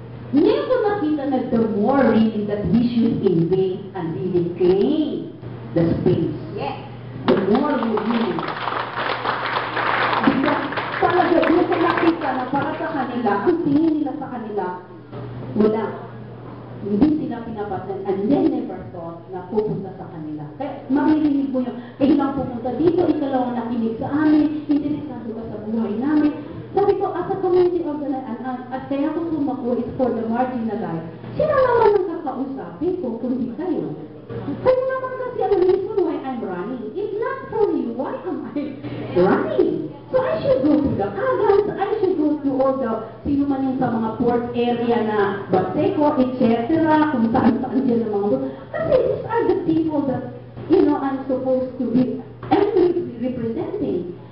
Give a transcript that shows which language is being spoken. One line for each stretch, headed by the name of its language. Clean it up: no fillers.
Filipino: Ngayon ko nakita na
English: the more really that we should invade and really claim the space. Yes. The more we really.
Filipino: Because talaga doon ko nakita na para sa kanila, ang tingin nila sa kanila, wala. Hindi sila pinapasan
English: and they never thought
Filipino: na pupunta sa kanila. Kaya maririnig mo yung, lang pupunta dito, ikaw lang ang nakinig sa amin, interesado ka sa buhay namin. Sabi ko,
English: as a community organizer,
Filipino: at kaya ko sumako
English: is for the marginalized.
Filipino: Sino naman ang kakausapin ko, kundi kayo? Kayo naman kasi ang
English: reason why I'm running. If not for you, why am I running? So I should go to the Agans, I should go to all the,
Filipino: sino man yung sa mga port area na Baseco,
English: etc.,
Filipino: kung saan-saan dyan ang mga, kasi
English: these are the people that, you know, I'm supposed to be representing.